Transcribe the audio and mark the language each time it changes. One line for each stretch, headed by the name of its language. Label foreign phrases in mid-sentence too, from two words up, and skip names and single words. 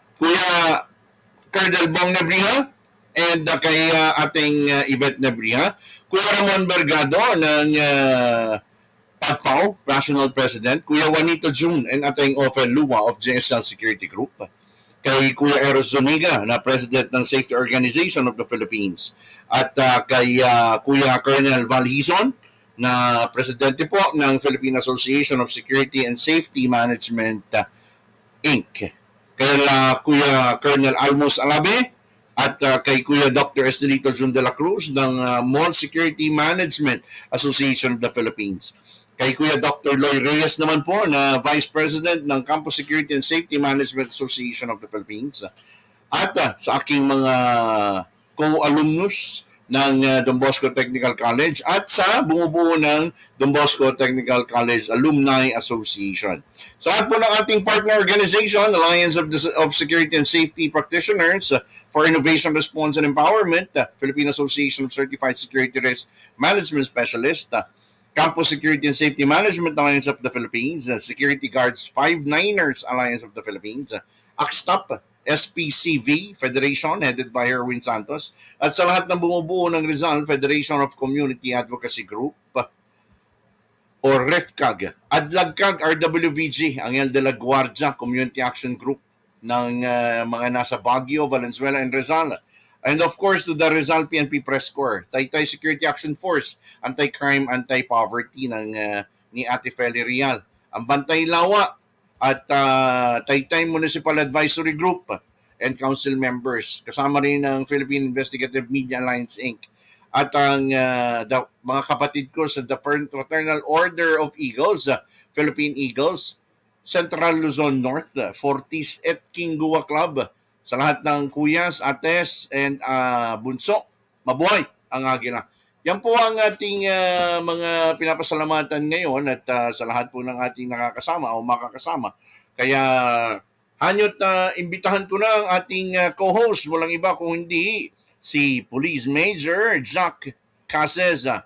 Filipino: Kuya Colonel Bong Nebriha, and kay ating Yvette Nebriha, Kuya Ramon Bergado ng PAGPAO, National President, Kuya Juanito Jun and ating Ophel Lua of JSL Security Group, kay Kuya Eros Zuniga na President ng Safety Organization of the Philippines, at kay Kuya Colonel Valhizon na Presidente po ng Philippine Association of Security and Safety Management Inc. Kay Kuya Colonel Almos Alabe at kay Kuya Dr. Estelito Jun de la Cruz ng Mall Security Management Association of the Philippines. Kay Kuya Dr. Loy Reyes naman po na Vice President ng Campus Security and Safety Management Association of the Philippines. At sa aking mga co-alumnus ng Don Bosco Technical College at sa bumubuo ng Don Bosco Technical College Alumni Association. Sa lahat po ng ating partner organization, Alliance of Security and Safety Practitioners for Innovation, Response and Empowerment, Philippine Association of Certified Security Risk Management Specialists, Campus Security and Safety Management Alliance of the Philippines, Security Guards 59ers Alliance of the Philippines, ACSTAP, SPCV Federation headed by Erwin Santos, at sa lahat ng bumubuo ng Rizal Federation of Community Advocacy Group o REFCAG, ADLAGCAG, RWVG, Anghel de la Guardia Community Action Group ng mga nasa Baguio, Valenzuela, and Rizal.
English: And of course, to the
Filipino: Rizal PNP Press Corps, Taytay Security Action Force, Anti-Crime, Anti-Poverty ni Ate Feli Rial, ang Bantay Lawa, at Taytay Municipal Advisory Group
English: and council members.
Filipino: Kasama rin ng Philippine Investigative Media Alliance Inc. At ang mga kapatid ko sa the Fraternal Order of Eagles, Philippine Eagles, Central Luzon North, Fortis et Kingua Club. Sa lahat ng kuyas, ates, and bunso, mabuhay ang Agila. Yan po ang ating mga pinapasalamatan ngayon at sa lahat po ng ating nakakasama o makakasama. Kaya hanyot imbitahan ko na ang ating co-host, walang iba kung hindi si Police Major Jack Caseza.